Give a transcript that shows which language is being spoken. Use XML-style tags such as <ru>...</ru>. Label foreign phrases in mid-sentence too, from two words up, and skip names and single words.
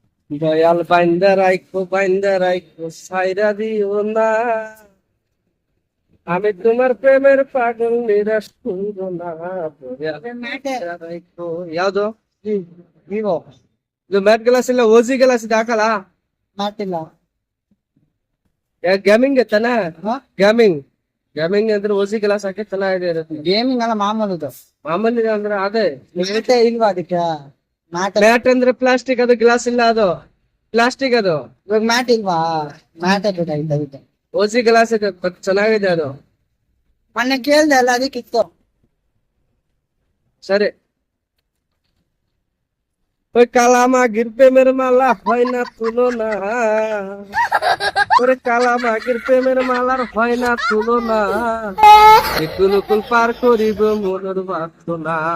<bn>দয়াল বাইন্দা রাইখো সাইরা দিও না। আমি তোমার প্রেমের পাগল নিরাশ করবো না। দয়াল বাইন্দা রাইখೋ ಯಾವ್ದು</bn> <kn>ವಿವೋ ಇದು</kn> <en>matte glass</en> <kn>ಇಲ್ಲ</kn> <en>OG glass</en> <kn>ಇದು ಹಾಕಲ್ಲ. ಮಾಟಿಲ್ಲ. ಗೇಮಿಂಗ್ ತಾನ ಹಾ? ಗೇಮಿಂಗ್ ಅಂದ್ರೆ</kn> <en>OG glass</en> <kn>ಹಾಕಿ ಚೆನ್ನಾಗಿದೆ ಇರುತ್ತೆ. ಗೇಮಿಂಗ್ ಅಲ್ಲ ಮಾಮೂಲುದು. ಮಾಮೂಲಿ ಅಂದ್ರೆ ಅದೇ ಮ್ಯಾಟೇ ಇಲ್ವಾ ಅದಕ್ಕೆ? ಮ್ಯಾಟ್ ಮ್ಯಾಟ್ ಅಂದ್ರೆ ಪ್ಲಾಸ್ಟಿಕ್, ಅದು ಗ್ಲಾಸ್ ಇಲ್ಲ, ಅದು ಪ್ಲಾಸ್ಟಿಕ್. ಅದು ಇವಾಗ ಮ್ಯಾಟ್ ಇಲ್ವಾ? ಮ್ಯಾಟ್ ಬೇಕಾಗಿತ್ತು ಅದಕ್ಕೆ.</kn> <en>OG glass</en> <kn>ಇದೆ, ಚೆನ್ನಾಗಿದೆ ಅದು. ಮೊನ್ನೆ ಕೇಳ್ದೆ ಅಲ್ಲ ಅದಕ್ಕಿತ್ತು.</kn> <bn>সরে ওই কালামা প্রেমের মালা হয় না তুলনা। ওরে কালামা প্রেমের মালার হয় না তুলনা। একুল কুল পার করিব মনের বাসনা।</bn>